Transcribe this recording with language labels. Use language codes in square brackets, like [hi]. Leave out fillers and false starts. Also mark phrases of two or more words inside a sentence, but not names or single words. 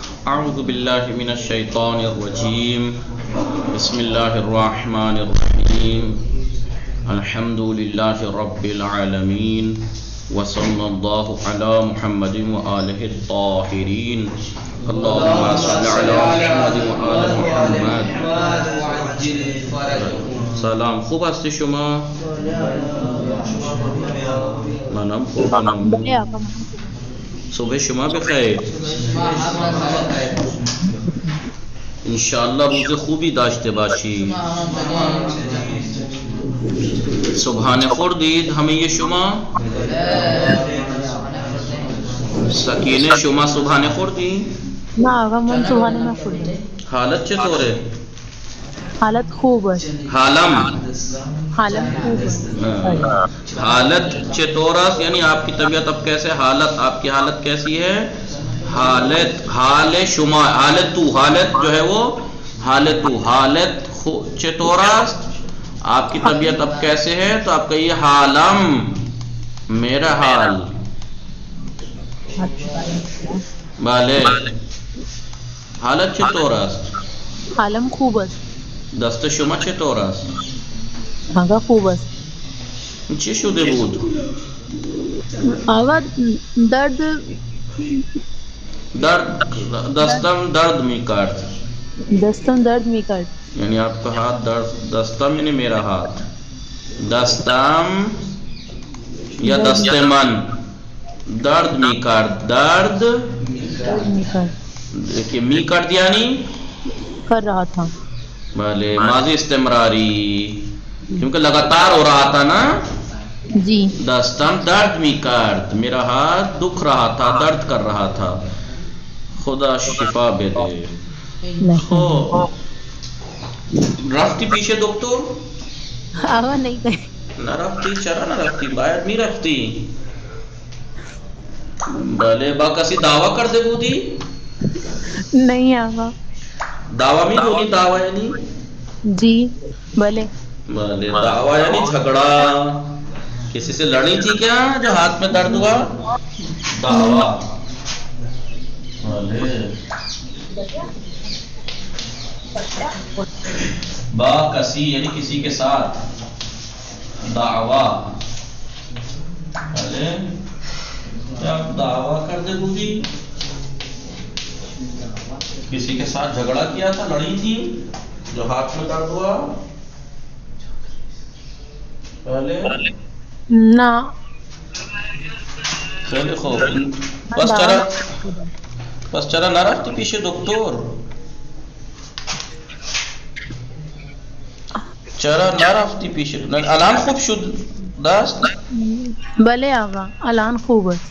[ar] اعوذ باللہ من الشیطان الرجیم بسم اللہ الرحمن الرحیم الحمد للہ رب العالمین وصلی اللہ علی محمد وآلہ الطاہرین اللہم صل علی محمد وآل محمد. [fa] سلام، خوب هستی شما؟ منم خوبم. صبح شما بخیر. انشاءاللہ روز خوبی داشته باشی. صبحانه خوردید همه شما؟ سکینه شما صبحانه خوردی؟ نه آقا من صبحانه نخوردم. حالت چطوره؟ حالت خوب است. حالت خوب است. حالت چطور است [ur] یعنی آپ کی طبیعت اب کیسے، حالت آپ کی حالت کیسی ہے؟ [fa] حال شما، حالت [ur] جو ہے وہ [fa] حالت چطور است، [ur] آپ کی طبیعت اب کیسے ہے؟ تو آپ کہیے حالم، میرا حال. [fa] بله، حالت چطور است؟ حالم خوب است. دست شما چطور است؟ آقا خوب است. چی شده بود؟ آقا دستم درد می کرد. دستم درد می کرد. [ur] یعنی آپ کا ہاتھ دستم یعنی میرا ہاتھ، [fa] دستم یا دست من درد می کرد. درد می کرد. [ur] دیکھیے [fa] می کرد [ur] یعنی کر رہا تھا. بھلے ماضی استمراری، کیونکہ لگاتار ہو رہا تھا نا. جی. [fa] دستم درد می کرد، [ur] میرا ہاتھ دکھ رہا تھا، درد کر رہا تھا. [fa] خدا شفا بده. رفتی پیش دکتر؟ [ur] آقا نہیں گئے. [fa] نرفتی؟ چرا نرفتی؟ باید میرفتی. بله با کسی دعوی کرده بودی؟ [ur] نہیں آقا. [fa] دعوی میدونی دعوی یعنی؟ [ur] جی بله. بله دعوی یعنی جھگڑا. کسی سے لڑی تھی کیا جو ہاتھ میں درد ہوا؟ [fa] دعوی. بله با کسی [ur] یعنی کسی کے ساتھ. [fa] دعوی بله کیا دعوی کرده بودی؟ [ur] کسی کے ساتھ جھگڑا کیا تھا، لڑی تھی جو ہاتھ میں درد ہوا؟ پہلے نا. [fa] خیلی خوب. پس چرا نرفتی پیش دکتر؟ چرا نرفتی پیش؟ الان خوب شد دست؟ بله آقا الان خوب است.